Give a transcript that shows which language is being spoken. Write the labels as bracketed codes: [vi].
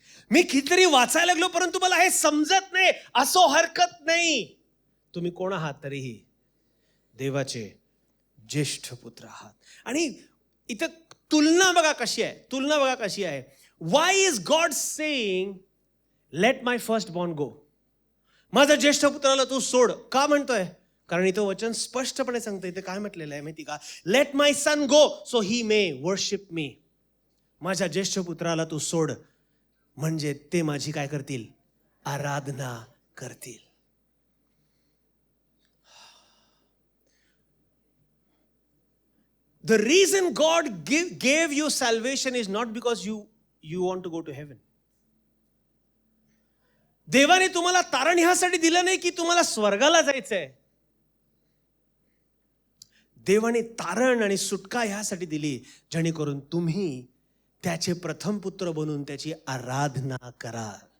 [mr] मी कितीतरी वाचायला लागलो परंतु मला हे समजत नाही, असो हरकत नाही. तुम्ही कोण आहात? तरीही देवाचे ज्येष्ठ पुत्र आहात. आणि इथं तुलना बघा कशी आहे. [en] Why is God saying let my first born go? [mr] माझ्या ज्येष्ठ पुत्राला तू सोड का म्हणतोय? कारण इथं वचन स्पष्टपणे सांगतं. इथे काय म्हटलेलं आहे माहिती का? [en] Let my son go so he may worship me. [mr] माझ्या ज्येष्ठ पुत्राला तू सोड म्हणजे ते माझी काय करतील? आराधना करतील. [en] The reason God gave you salvation is not because you want to go to heaven. [mr] देवाने तुम्हाला तारण ह्यासाठी दिलं नाही की तुम्हाला स्वर्गाला जायचंय. देवाने तारण आणि सुटका ह्यासाठी दिली जेणेकरून तुम्ही त्याचे प्रथम पुत्र बनून त्याची आराधना करा.